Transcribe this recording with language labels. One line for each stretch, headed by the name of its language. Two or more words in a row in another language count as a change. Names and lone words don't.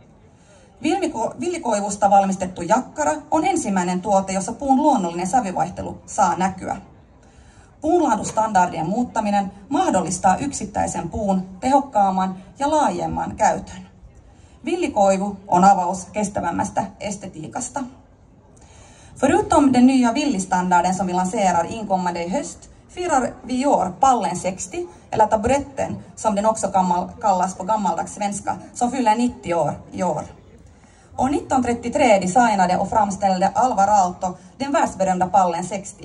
Finnish: Villikoivusta valmistettu jakkara on ensimmäinen tuote, jossa puun luonnollinen sävyvaihtelu saa näkyä. Puunlaatustandardien muuttaminen mahdollistaa yksittäisen puun tehokkaamman ja laajemman käytön. Villikoivu on avaus kestävämmästä estetiikasta.
Swedish: Förutom den nya villistandarden som vi lanserar inkommande i höst firar vi i år pallen 60, eller taburetten som den också kallas på gammaldags svenska, som fyller 90 år i år. År 1933 designade och framställde Alvar Aalto den världsberömda pallen 60.